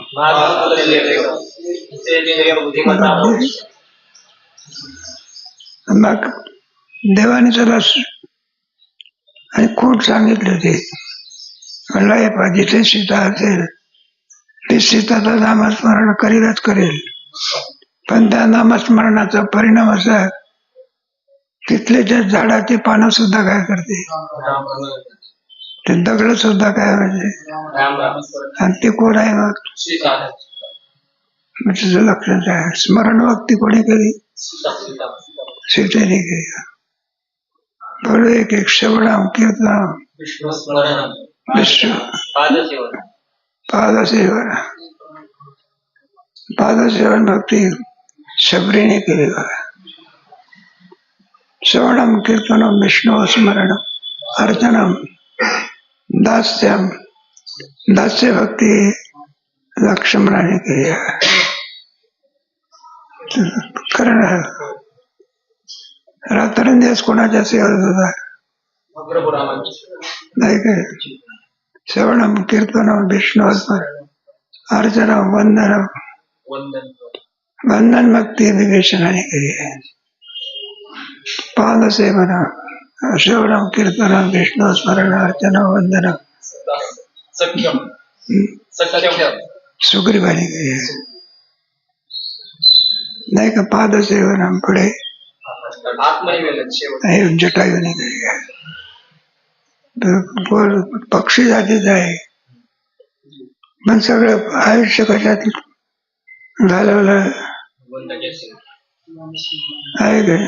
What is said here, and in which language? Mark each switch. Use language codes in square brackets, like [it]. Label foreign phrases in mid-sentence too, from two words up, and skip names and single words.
[mr] मग देवाने त्याला आणि खोट सांगितले ते म्हणला हे जिथे सीता असेल ते सीताचं नामस्मरण करीलच करेल, पण त्या नामस्मरणाचा परिणाम असा तिथले त्या झाडाची पानं सुद्धा काय करते, ते दगड सुद्धा काय म्हणजे, आणि ते कोण आहे मग तुझं लक्षात आहे. स्मरण भक्ती कोणी केली, सीतेने केली. बरोबर एक एक [sa] श्रवणम कीर्तनम विष्णू पादसेवन, [mr] पादसेवन भक्ती शबरीने केली. [sa] श्रवणम कीर्तनम विष्णू स्मरण अर्चनम दास्यम, [mr] दास्य भक्ती लक्ष्मणाने केली. कारण रात्रंदिवस कोणाच्या सेवेत होता नाही काय. [sa] श्रवणम कीर्तनम विष्णू स्मरण अर्चनम वंदनम, [mr] वंदन भक्ती विवेचनाने केली. [sa] पादसेवन श्रवणम कीर्तनम विष्णू स्मरण अर्चनम वंदनम [mr] सुग्रीवाने केली नाही का. पादसेवनम पुढे जटायूने केली. पक्षी जातीच आहे, पण सगळं आयुष्य कशात घालवलं आहे काय.